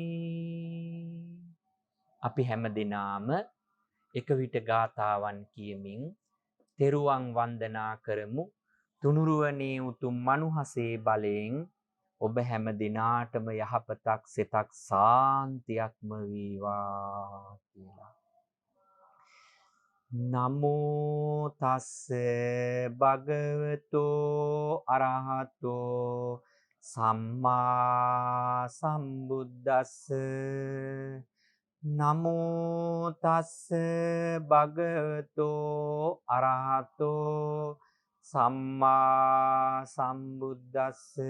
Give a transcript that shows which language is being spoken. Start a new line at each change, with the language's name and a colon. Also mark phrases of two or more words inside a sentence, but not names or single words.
Sinhala: අපි හැම දිනාම එක විට ගාථාවන් කියමින් තෙරුවන් වන්දනා කරමු. තුනුරුවනේ උතුම් මනුහසේ බලයෙන් ඔබ හැම දිනාටම යහපතක් සිතක් සාන්තියක්ම වේවා කියලා.
Pali: නමෝ තස්ස භගවතෝ අරහතෝ සම්මා සම්බුද්දස්ස නමෝ තස්ස භගවතෝ අරහතෝ සම්මා සම්බුද්දස්ස